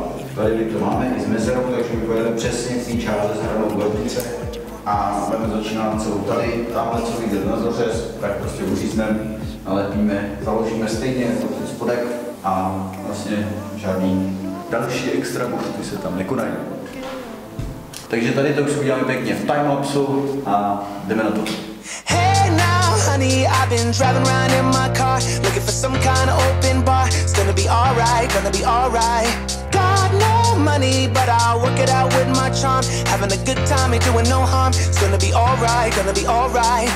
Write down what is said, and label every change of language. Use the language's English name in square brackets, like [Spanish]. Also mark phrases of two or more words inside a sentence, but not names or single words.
[Czech] Tady to máme i s mezerou, takže my pojedeme přesně k té čáře s hranou gordice a budeme začínat celou tady, tamhle co vyjde na zařez, tak prostě uřízneme, nalepíme, založíme stejně jako ten spodek a vlastně žádný další extra buchty se tam nekonají. Takže tady to už uděláme pěkně v timelapsu a jdeme na to. [English] Hey now, honey, I've been driving around in my car, looking for some kind of open bar. It's gonna be alright, gonna be alright. Got no money, but I'll work it out with my charm. Having a good time, ain't doing no harm. It's gonna be alright, gonna be alright.